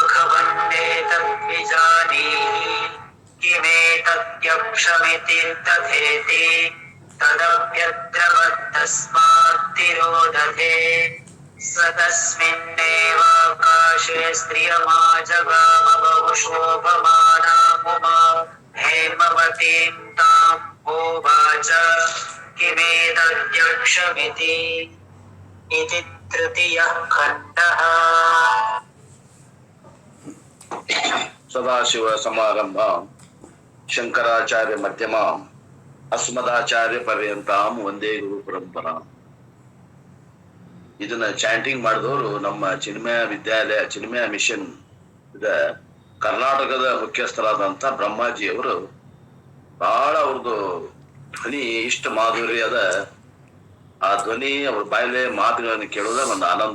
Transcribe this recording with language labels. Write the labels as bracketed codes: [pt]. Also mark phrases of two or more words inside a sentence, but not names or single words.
[sa] मघवन्नेतद्विजानीहि किमेतद्यक्षमिति तथेति तदभ्यद्रवत्तस्मात्तिरोदधे स तस्मिन्नेवाकाशे स्त्रियमाजगाम बहुशोभमानामुमा हेमवतीं तां होवाच किमेतद्यक्षमिति इति तृतीयः खण्डः। ಸದಾಶಿವ ಸಮಾರಂಭ ಶಂಕರಾಚಾರ್ಯ ಮಧ್ಯಮ ಅಸ್ಮದಾಚಾರ್ಯ ಪರ್ಯಂತಾಂ ಒಂದೇ ಗುರು ಪರಂಪರಾ. [kn] ಇದನ್ನ ಚಾಂಟಿಂಗ್ ಮಾಡಿದವರು ನಮ್ಮ ಚಿನ್ಮಯ ವಿದ್ಯಾಲಯ ಚಿನ್ಮಯ ಮಿಷನ್ ಕರ್ನಾಟಕದ ಮುಖ್ಯಸ್ಥರಾದಂತ ಬ್ರಹ್ಮಾಜಿಯವರು ಬಹಳ ಅವ್ರದ್ದು ಧ್ವನಿ ಇಷ್ಟ ಮಾಧುರ್ಯದ ಆ ಧ್ವನಿ ಅವ್ರ ಬಾಯಲ್ಲೇ ಮಾತುಗಳನ್ನು ಕೇಳೋದೇ ಒಂದು ಆನಂದ.